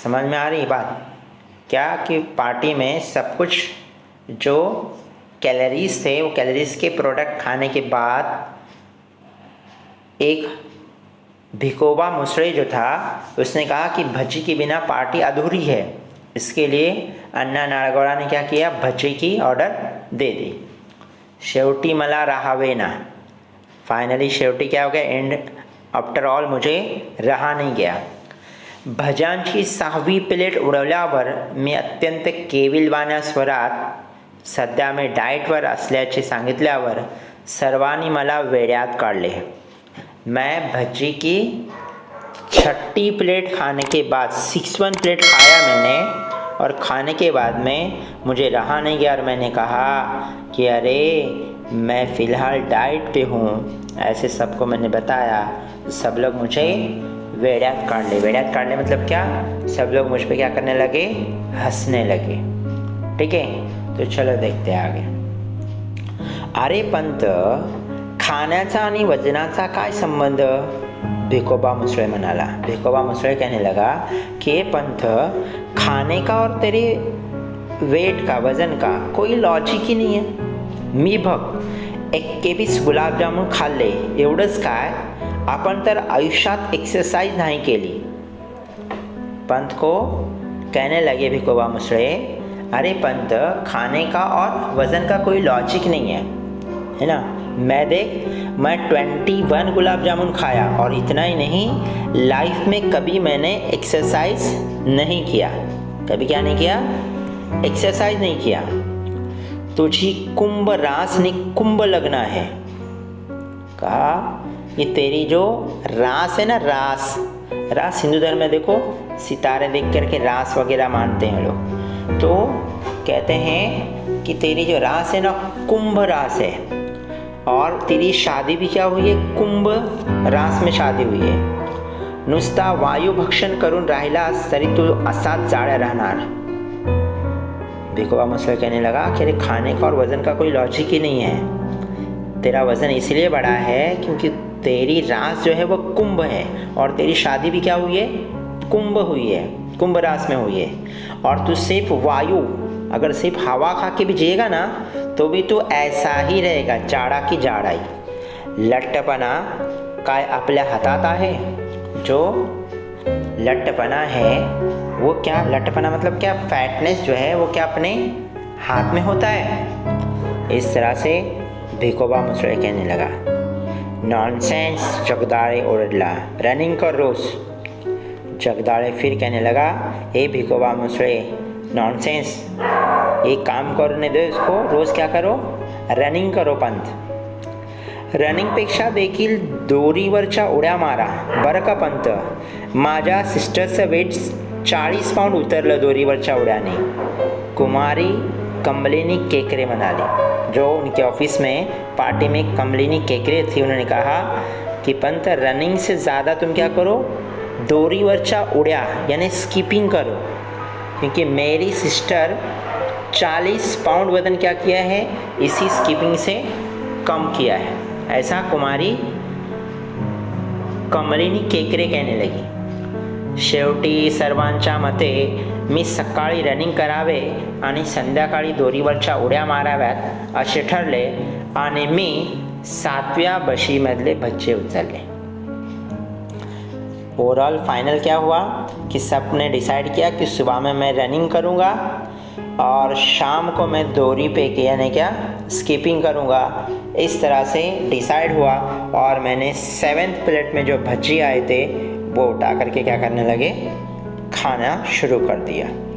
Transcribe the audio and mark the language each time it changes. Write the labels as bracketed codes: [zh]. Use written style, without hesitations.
[hi] समझ में आ रही बात क्या, कि पार्टी में सब कुछ जो कैलोरीज थे वो कैलोरीज के प्रोडक्ट खाने के बाद एक भिकोबा मुसळे जो था उसने कहा कि भज्जी के बिना पार्टी अधूरी है, इसके लिए अन्ना नाळगौड़ा ने क्या किया, भज्जी की ऑर्डर दे दी। [mr] शेवटी मला राहावेना, [hi] फाइनली शेवटी क्या हो गया, एंड आफ्टर ऑल मुझे रहा नहीं गया। [mr] भज्यांची 6वी प्लेट उडवल्यावर मी अत्यंत केविलवाण्या स्वरात सध्या मी डाएटवर असल्याचे सांगितल्यावर सर्वांनी मला वेड्यात काढले। [hi] मैं भज्जी की 6ठी प्लेट खाने के बाद 6th प्लेट खाया मैंने, और खाने के बाद में मुझे रहा नहीं गया और मैंने कहा कि अरे मैं फ़िलहाल डाइट पे हूँ, ऐसे सबको मैंने बताया। सब लोग मुझे वेड्यात काढ़ ले मतलब क्या, सब लोग मुझ पे क्या करने लगे, हंसने लगे। ठीक है, तो चलो देखते हैं आगे। [mr] अरे पंत, खाण्याचा आणि वजनाचा काय संबंध, भिकोबा मुसळे म्हणाला। [hi] भिकोबा मुसळे कहने लगा कि पंत, खाने का और तेरे वेट का, वजन का कोई लॉजिक ही नहीं है। [mr] मी बघ 21 गुलाबजामुन खाल्ले, एवढंच काय, आपण तर आयुष्यात एक्सरसाइज नहीं केली। [hi] पंत को कहने लगे भिकोबा मुसळे, अरे पंत, खाने का और वजन का कोई लॉजिक नहीं है ना। मैं 21 गुलाब जामुन खाया, और इतना ही नहीं, लाइफ में कभी मैंने एक्सरसाइज नहीं किया। कभी क्या नहीं किया, एक्सरसाइज नहीं किया। [mr] तुझी कुंभ रास [hi] ने कुंभ लगना है। कहा ये तेरी जो रास है ना, रास हिंदू धर्म में देखो सितारे देख करके रास वगैरह मानते हैं लोग, तो कहते हैं कि तेरी जो रास है ना, कुंभ रास है, और तेरी शादी भी क्या हुई है, कुंभ रास में शादी हुई है। [mr] नुसता वायू भक्षण करून राहिलास तरी तू असाच जाड्या राहणार। [hi] भिकोबा मुसळे कहने लगा कि अरे खाने का और वजन का कोई लॉजिक ही नहीं है। तेरा वजन इसलिए बढ़ा है क्योंकि तेरी रास जो है वो कुंभ है, और तेरी शादी भी क्या हुई है, कुंभ हुई है, कुंभ रास में हुई है। और तू सिर्फ वायू, अगर सिर्फ हवा खा के भी जिएगा ना तो भी तो ऐसा ही रहेगा, जाड़ा की जाड़ाई। [mr] लठ्ठपणा काय आपल्या हातात आहे, [hi] जो लठ्ठपणा है वो क्या, लठ्ठपणा मतलब क्या, फैटनेस जो है वो क्या अपने हाथ में होता है। इस तरह से भिकोबा मुसळे कहने लगा। नॉनसेंस, [mr] जगदाळे ओरडला, [hi] रनिंग कर रोज। जगदाळे फिर कहने लगा, ए भिकोबा मुसळे, नॉनसेंस, एक काम करने दो इसको, रोज क्या करो, रनिंग करो पंत। [mr] रनिंगपेक्षा देखील दोरीवरच्या उड्या मारा बरं का पंत। माझ्या सिस्टरचं वेट 40 पाउंड उतरलं दोरीवरच्या उड्याने। कुमारी कमलिनी केकरे म्हणाली, [hi] जो उनके ऑफिस में पार्टी में कमलिनी केकरे थी, उन्होंने कहा कि पंत रनिंग से ज़्यादा तुम क्या करो, दोरीवरच्या उड्या यानी स्कीपिंग करो, क्योंकि मेरी सिस्टर 40 पाउंड वजन क्या किया है, इसी स्कीपिंग से कम किया है। ऐसा कुमारी कमलिनी केकरे कहने लगी। [mr] शेवटी सर्वांच्या मते मी सकाळी रनिंग करावे आणि संध्याकाळी दोरीवरच्या उड्या माराव्यात असे ठरले, आणि मी 7व्या बशीमधले भज्जे उचलले। [hi] ओवरऑल फाइनल क्या हुआ कि सब ने डिसाइड किया कि सुबह में मैं रनिंग करूँगा और शाम को मैं 2 रुपये के यानी क्या स्किपिंग करूँगा। इस तरह से डिसाइड हुआ और मैंने 7th प्लेट में जो भज्जी आए थे वो उठा करके क्या करने लगे, खाना शुरू कर दिया।